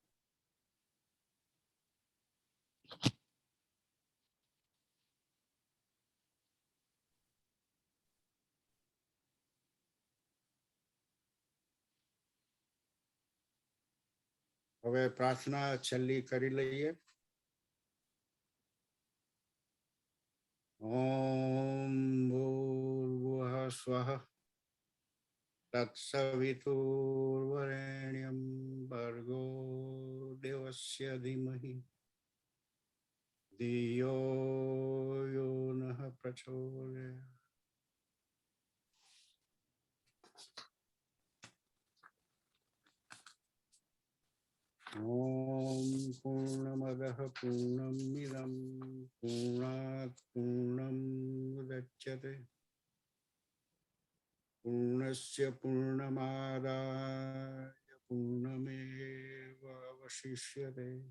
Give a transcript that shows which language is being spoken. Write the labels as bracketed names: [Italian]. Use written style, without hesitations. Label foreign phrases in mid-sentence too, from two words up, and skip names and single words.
[Gujarati] હવે પ્રાર્થના છેલ્લી કરી લઈએ. [Sanskrit] ओम भूर्भुवः स्वः तत्सवितुर्वरेण्यं भर्गो देवस्य धीमहि धियो यो नः प्रचोदयात्. ओम पूर्णमदः पूर्णमिदं पूर्णात् पूर्णमुदच्यते पूर्णस्य पूर्णमादाय पूर्णमेवावशिष्यते.